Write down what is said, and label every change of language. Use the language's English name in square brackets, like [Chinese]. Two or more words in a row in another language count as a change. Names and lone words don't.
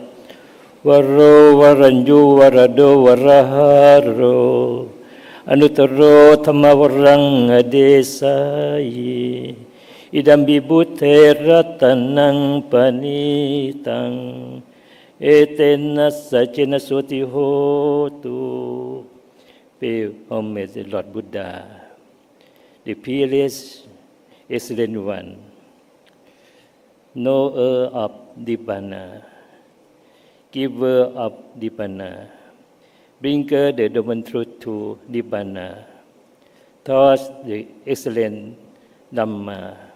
[Pali] Varo varanju varado varaharo anuttaro thammavarang adesayi idam vibhutte ratanang panitang etena sacena soti hotu. [English] Pay homage to Lord Buddha, the peerless Excellent One, knower of Nibbana, giver of Nibbana, bringer the divine truth to Nibbana, thus the excellent Dhamma.